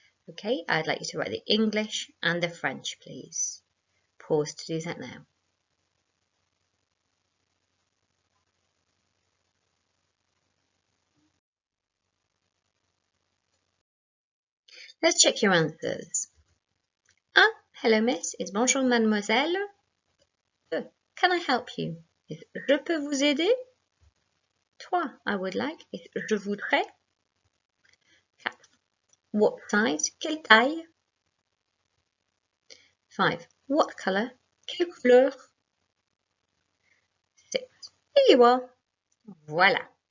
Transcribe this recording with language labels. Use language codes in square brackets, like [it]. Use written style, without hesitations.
[en] Okay, I'd like you to write the English and the French, please. Pause to do that now. Let's check your answers. 1. Hello miss is [fr] bonjour mademoiselle. [en] 2. Can I help you is [fr] je peux vous aider. [en] 3. I would like is [fr] je voudrais. [en] 4. What size? [fr] Quelle taille? [en] 5. What colour? [fr] Quelle couleur? [en] 6. Here you are. [fr] Voilà.